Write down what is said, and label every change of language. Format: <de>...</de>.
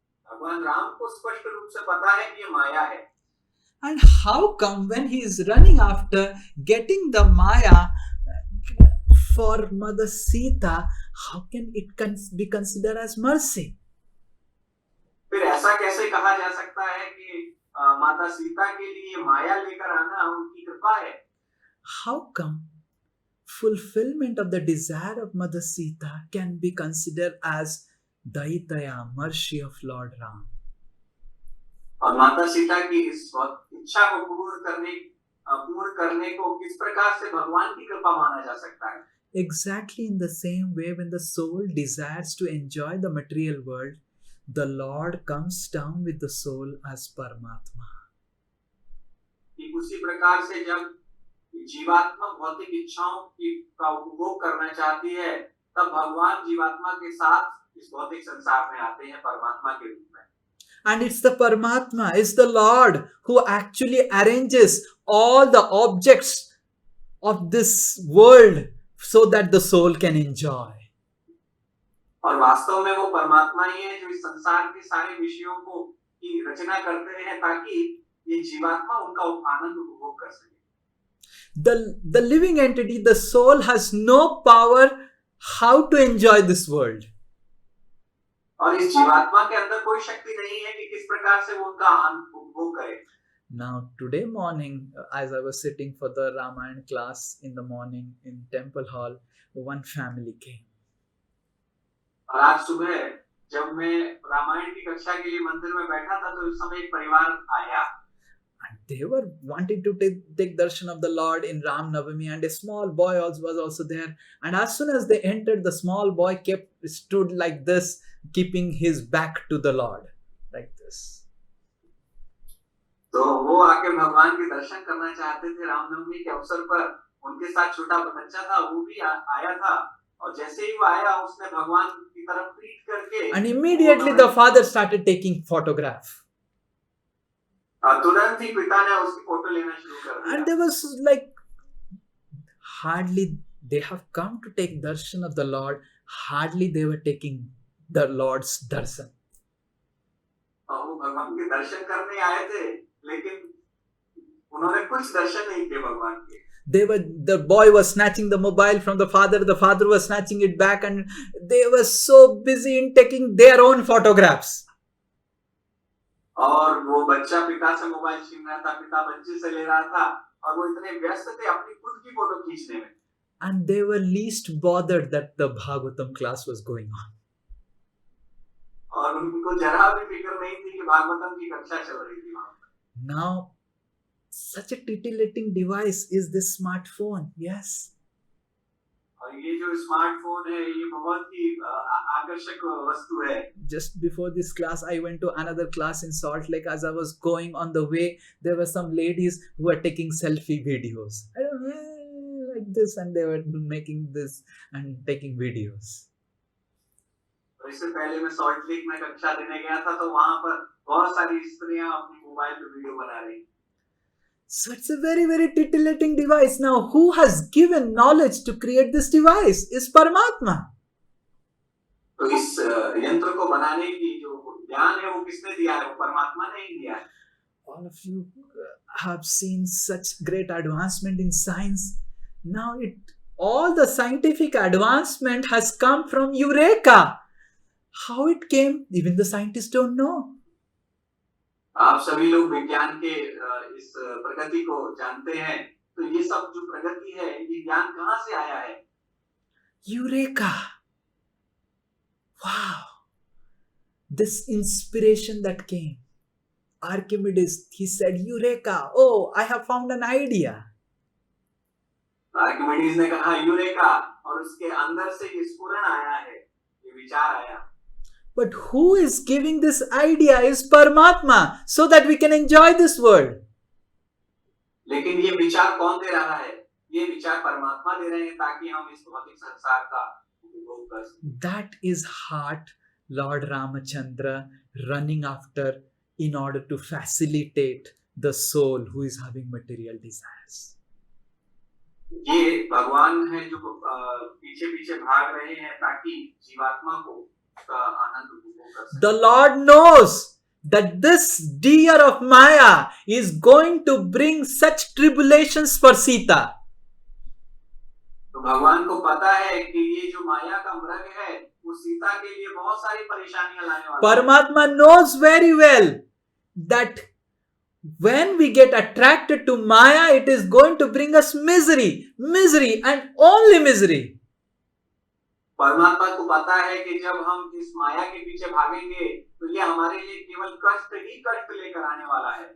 <hi>भगवान राम को स्पष्ट रूप से पता है कि ये माया है।</hi> <en>And how come when he is running after getting the Maya for Mother Sita, how can it be considered as mercy?</en> <hi>फिर ऐसा कैसे कहा जा सकता है कि माता सीता के लिए माया लेकर आना उनकी कृपा है?</hi> <en>How come fulfillment of the desire of Mother Sita can be considered as Daitaya, mercy of Lord Ram?</en> <hi>और माता सीता की इस इच्छा को पूर्ण करने को किस प्रकार से भगवान की कृपा माना जा सकता है?</hi> <en>Exactly in the same way, when the soul desires to enjoy the material world, the Lord comes down with the soul as Paramatma.</en> <hi>कि उसी प्रकार से जब जीवात्मा भौतिक इच्छाओं का उपभोग करना चाहती है, तब भगवान जीवात्मा के साथ इस भौतिक संसार में आते हैं परमात्मा के रूप में।</hi> <en>And it's the Paramatma, it's the Lord who actually arranges all the objects of this world so that the soul can enjoy.</en> <hi>और वास्तव में वो परमात्मा ही है जो इस संसार के सारे विषयों को की रचना करते हैं ताकि ये जीवात्मा उनका आनंद उपभोग कर सके।</hi> <en>The living entity, the soul, has no power how to enjoy this world.</en> <hi>और इस जीवात्मा के अंदर कोई शक्ति नहीं है कि किस प्रकार से वो उनका आनंद उपभोग करे।</hi> <en>Now today morning, as I was sitting for the Ramayana class in the morning in Temple Hall, one family came.</en> <hi>और आज सुबह जब मैं रामायण की कक्षा के लिए मंदिर में बैठा था तो उस समय एक परिवार आया।</hi> <en>And they were wanting to take darshan of the Lord in Ram Navami, and a small boy was also there. And as soon as they entered, the small boy stood like this, keeping his back to the Lord, like this.</en> <hi>तो वो आके भगवान के दर्शन करना चाहते थे रामनवमी के अवसर पर। उनके साथ छोटा बच्चा था, वो भी आया था, और जैसे ही वो आया उसने भगवान की तरफ पीठ करके,</hi> <en>and immediately the father started taking photograph.</en> <hi>तुरंत ही पिता ने उसकी फोटो लेना शुरू कर दिया।</hi> <en>And there was like hardly they have come to take darshan of the Lord, hardly they were taking the Lord's darshan.</en> <hi>और वो भगवान के दर्शन करने आए थे, लेकिन उन्होंने कुछ दर्शन नहीं किए भगवान के।</hi> <en>The boy was snatching the mobile from the father was snatching it back, and they were so busy in taking their own photographs.</en> <hi>और वो बच्चा पिता से मोबाइल छीन रहा था, पिता बच्चे से ले रहा था, और वो इतने व्यस्त थे अपनी खुद की फोटो खींचने में।</hi> <en>And they were least bothered that the Bhagavatam class was going on.</en> <hi>और उनको जरा भी फिक्र नहीं थी कि भागवतम की कक्षा चल रही थी वहां पर।</hi> <en>Now, such a titillating device is this smartphone. Yes.</en> <hi>और ये जो स्मार्टफोन है ये बहुत ही आकर्षक वस्तु है।</hi> <en>Just before this class, I went to another class in Salt Lake. As I was going on the way, there were some ladies who were taking selfie videos. I don't know, like this, and they were making this and taking videos.</en> <hi>इससे पहले मैं salt lake में कक्षा देने गया था, तो वहां पर बहुत सारी स्त्रियां अपनी मोबाइल पे वीडियो बना रही।</hi> <en>So it's a very, very titillating device. Now, who has given knowledge to create this device? Is Paramatma.</en> <hi>तो इस यंत्र को बनाने की जो ज्ञान है वो किसने दिया है? वो परमात्मा ने ही दिया है।</hi> <en>All of you have seen such great advancement in science. Now, all the scientific advancement has come from Eureka. How it came, even the scientists don't know.</en> <hi>आप सभी लोग विज्ञान के इस प्रगति को जानते हैं, तो ये सब जो प्रगति है ये ज्ञान कहाँ से आया है?</hi> <en>Eureka! Wow! This inspiration that came. Archimedes, he said, Eureka! Oh, I have found an idea.</en> <hi>Archimedes ने कहा यूरेका, और उसके अंदर से ये स्फुरण आया है, ये विचार आया।</hi> <en>But who is giving this idea is Paramatma, so that we can enjoy this world.</en> <hi>लेकिन ये विचार कौन दे रहा है? ये विचार परमात्मा दे रहे हैं ताकि हम इस भौतिक संसार का उपभोग कर सकें।</hi> <en>That is heart Lord Ramachandra running after in order to facilitate the soul who is having material desires.</en> <hi>ये भगवान है जो पीछे पीछे भाग रहे हैं ताकि जीवात्मा को का आनंद उपभोग कर सके।</hi> <en>The Lord knows that this deer of Maya is going to bring such tribulations for Sita.</en> <hi>तो भगवान को पता है कि ये जो माया का मृग है वो सीता के लिए बहुत सारी परेशानियां लाने वाला है।</hi> <en>Paramatma knows very well that when we get attracted to Maya, it is going to bring us misery and only misery.</en> <hi>परमात्मा को पता है कि जब हम इस माया के पीछे भागेंगे तो ये हमारे लिए केवल कष्ट ही कष्ट लेकर आने वाला है।</hi>